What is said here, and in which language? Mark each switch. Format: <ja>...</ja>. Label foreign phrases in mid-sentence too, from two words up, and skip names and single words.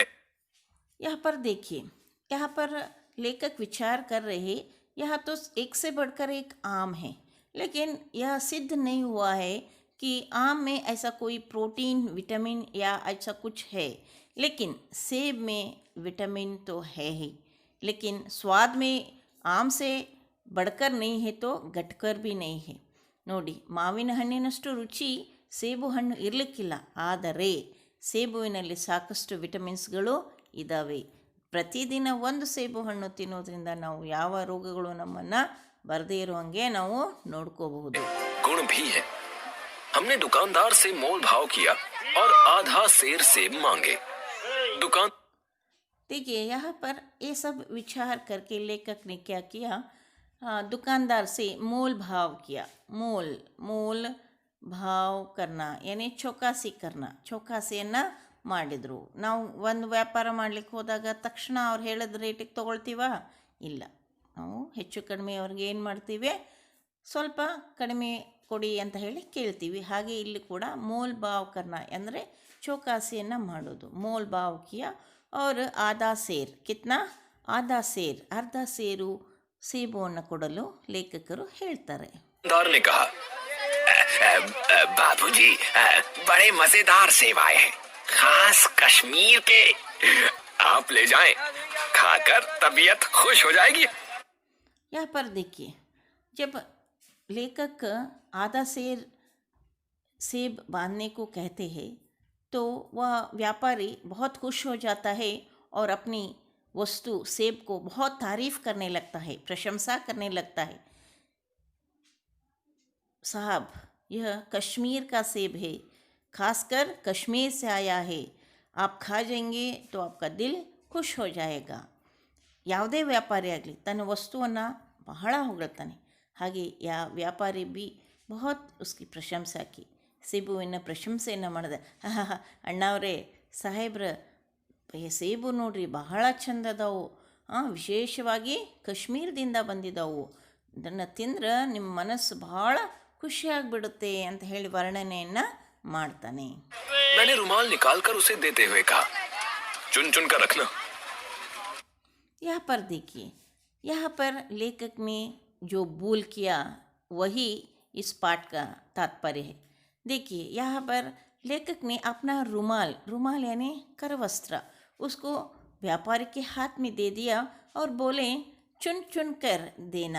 <hi>यहाँ पर देखिए, यहाँ पर लेखक विचार कर रहे, यह तो एक से बढ़कर एक आम है, लेकिन यह सिद्ध नहीं हुआ है कि आम में ऐसा कोई प्रोटीन, विटामिन या ऐसा कुछ है. लेकिन सेब में विटामिन तो है ही, लेकिन स्वाद में आम से बढ़कर नहीं है तो घटकर भी नहीं है.</hi> <kn>ನೋಡಿ, ಮಾವಿನ ಹಣ್ಣಿನಷ್ಟು ರುಚಿ ಸೇಬು ಹಣ್ಣು ಇರಲಿಕ್ಕಿಲ್ಲ. ಆದರೆ ಸೇಬುವಿನಲ್ಲಿ ಸಾಕಷ್ಟು ವಿಟಮಿನ್ಸ್ಗಳು ಇದ್ದಾವೆ. ಪ್ರತಿದಿನ ಒಂದು ಸೇಬು ಹಣ್ಣು ತಿನ್ನೋದ್ರಿಂದ ನಾವು ಯಾವ ರೋಗಗಳು ನಮ್ಮನ್ನು ಬರದೇ ಇರುವಂಗೆ ನಾವು ನೋಡ್ಕೋಬಹುದು.</kn> <hi>गुण भी है. हमने दुकानदार से मोल भाव किया और आधा सेर सेब मांगे. दुकान देखिए, यहाँ पर ये सब विचार करके लेखक ने क्या किया, दुकानदार से मोल भाव किया. मोल भाव करना यानी</hi> <kn>ಚೌಕಾಸಿಯನ್ನು ಮಾಡಿದರು. ನಾವು ಒಂದು ವ್ಯಾಪಾರ ಮಾಡಲಿಕ್ಕೆ ಹೋದಾಗ ತಕ್ಷಣ ಅವ್ರು ಹೇಳಿದ ರೇಟಿಗೆ ತೊಗೊಳ್ತೀವ? ಇಲ್ಲ. ನಾವು ಹೆಚ್ಚು ಕಡಿಮೆ ಅವ್ರಿಗೆ ಏನು ಮಾಡ್ತೀವಿ, ಸ್ವಲ್ಪ ಕಡಿಮೆ ಕೊಡಿ ಅಂತ ಹೇಳಿ ಕೇಳ್ತೀವಿ. ಹಾಗೆ ಇಲ್ಲಿ ಕೂಡ</kn> <hi>मोल भाव करना</hi> <kn>ಅಂದರೆ ಚೌಕಾಸಿಯನ್ನು ಮಾಡೋದು.</kn> <hi>मोल भाव किया और आधा ಸೇರ್. ಕಿತ್ನಾ? आधा सेर,</hi> <kn>ಅರ್ಧ ಸೇರು ಸೇಬುವನ್ನು ಕೊಡಲು ಲೇಖಕರು ಹೇಳ್ತಾರೆ.</kn> <hi>ने कहा, बाबूजी बड़े मजेदार सेब आए हैं, खास कश्मीर के, आप ले जाएं, खाकर तबीयत खुश हो जाएगी. यहाँ पर देखिए, जब लेखक आधा सेर सेब बांधने को कहते हैं तो वह व्यापारी बहुत खुश हो जाता है और अपनी वस्तु सेब को बहुत तारीफ़ करने लगता है, प्रशंसा करने लगता है. साहब, यह कश्मीर का सेब है, खासकर कश्मीर से आया है। आप खा जाएंगे तो आपका दिल ಖುಷ್ हो जाएगा.</hi> <kn>ಯಾವುದೇ ವ್ಯಾಪಾರಿ ಆಗಲಿ ತನ್ನ ವಸ್ತುವನ್ನು ಬಹಳ ಹೊಗಳ್ತಾನೆ. ಹಾಗೆ ವ್ಯಾಪಾರಿ</kn> <hi>भी बहुत उसकी</hi> <kn>ಪ್ರಶಂಸೆ ಹಾಕಿ ಸೇಬುವಿನ ಪ್ರಶಂಸೆಯನ್ನು ಮಾಡಿದೆ. ಅಣ್ಣವ್ರೆ ಸಾಹೇಬ್ರ ಸೇಬು ನೋಡ್ರಿ ಬಹಳ ಚಂದ ಅದಾವು, ವಿಶೇಷವಾಗಿ ಕಾಶ್ಮೀರದಿಂದ ಬಂದಿದ್ದಾವು, ಇದನ್ನು ತಿಂದ್ರೆ ನಿಮ್ಮ ಮನಸ್ಸು ಭಾಳ ಖುಷಿಯಾಗಿಬಿಡುತ್ತೆ ಅಂತ ಹೇಳಿ ವರ್ಣನೆಯನ್ನು ಮಾಡ್ತಾನೆ.</kn> <hi>मैंने रुमाल निकालकर उसे देते हुए कहा, चुन चुन कर रखना. यहाँ पर देखिए, यहाँ पर लेखक ने जो भूल किया वही इस पाठ का तात्पर्य है. देखिए यहाँ पर लेखक ने अपना रुमाल यानी करवस्त्र उसको व्यापारी के हाथ में दे दिया और बोले चुन चुन कर देना.</hi>